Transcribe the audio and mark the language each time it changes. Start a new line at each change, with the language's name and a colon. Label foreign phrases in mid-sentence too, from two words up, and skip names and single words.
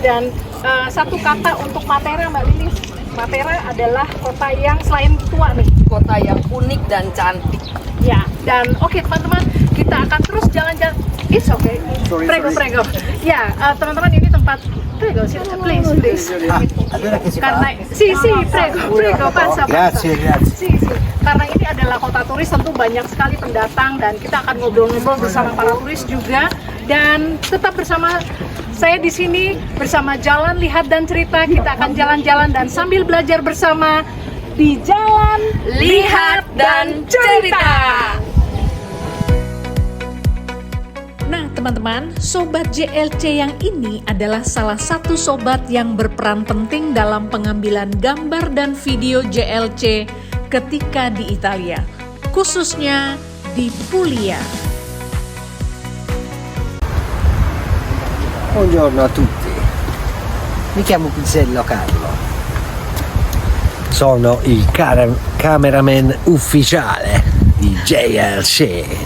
Indonesian: Dan satu kata untuk Matera Mbak Lilis. Matera adalah kota yang selain tua nih, kota yang unik dan cantik. Ya, dan oke teman-teman, kita akan terus jalan-jalan.
English: It's okay. Prego.
Indonesian: Ya, teman-teman, ini tempat prego, please.
Italian: Karena prego, passa. Grazie.
Indonesian: Karena ini adalah kota turis, tentu banyak sekali pendatang dan kita akan ngobrol-ngobrol bersama para turis juga. Dan tetap bersama saya di sini bersama Jalan Lihat dan Cerita. Kita akan jalan-jalan dan sambil belajar bersama di Jalan Lihat dan Cerita. Nah teman-teman, Sobat JLC yang ini adalah salah satu sobat yang berperan penting dalam pengambilan gambar dan video JLC ketika di Italia, khususnya di Puglia.
Italian: Buongiorno a tutti, mi chiamo Pizzello Carlo, sono il cameraman ufficiale di JLC.